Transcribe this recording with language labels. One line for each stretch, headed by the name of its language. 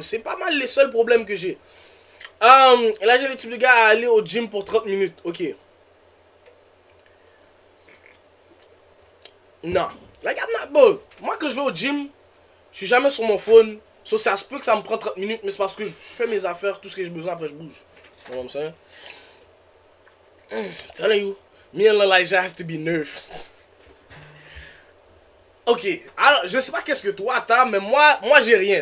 French: C'est pas mal les seuls problèmes que j'ai. Et là, j'ai le type de gars à aller au gym pour 30 minutes. Ok. Non.
English: I'm not
French: bon. Moi, quand je vais au gym, je suis jamais sur mon phone. So, ça se peut que ça me prend 30 minutes, mais c'est parce que je fais mes affaires, tout ce que j'ai besoin, après je bouge.
English: You know what I'm saying? Telling you, me and Elijah have to be nerfed.
French: Ok, alors je sais pas qu'est-ce que toi t'as, mais moi j'ai rien.